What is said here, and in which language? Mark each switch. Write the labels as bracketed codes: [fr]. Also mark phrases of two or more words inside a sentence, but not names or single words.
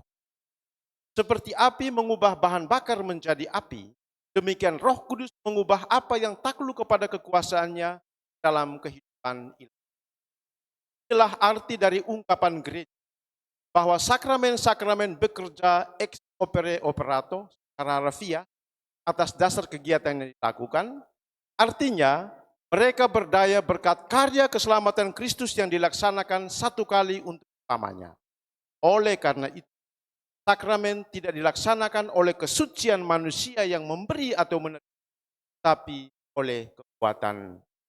[id] Seperti api mengubah bahan bakar menjadi api, demikian Roh Kudus mengubah apa yang takluk kepada kekuasaannya dalam kehidupan ilahi. Inilah arti dari ungkapan gereja bahwa sakramen-sakramen bekerja [la] ex opere operato [id] secara harfiah atas dasar kegiatan yang dilakukan. Artinya mereka berdaya berkat karya keselamatan Kristus yang dilaksanakan satu kali untuk selamanya. Oleh karena itu, sakramen tidak dilaksanakan oleh kesucian manusia yang memberi atau menerima, tapi oleh kekuatan.